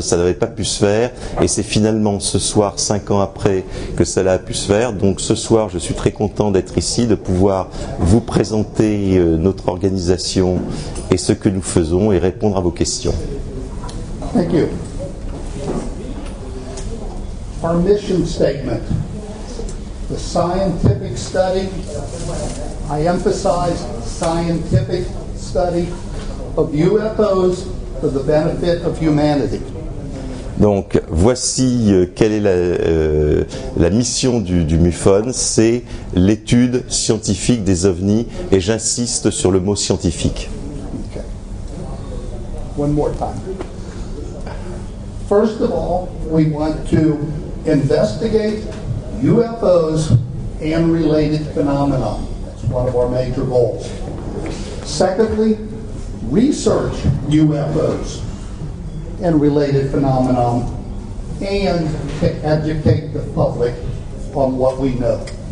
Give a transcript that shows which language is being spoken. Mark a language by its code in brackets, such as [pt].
[fr] Ça n'avait pas pu se faire, et c'est finalement ce soir, 5 ans après, que cela a pu se faire. Donc ce soir, je suis très content d'être ici, de pouvoir vous présenter notre organisation et ce que nous faisons et répondre à vos questions. [en] Thank you. Our mission statement, the scientific study, I emphasize scientific study of UFOs for the benefit of humanity. [fr] Donc voici quelle est la mission du MUFON, c'est l'étude scientifique des ovnis, et j'insiste sur le mot scientifique. [en] Okay. One more time. First of all, we want to investigate UFOs and related phenomena. That's one of our major goals. Secondly, research UFOs and related phenomenon, and to educate the public on what we know.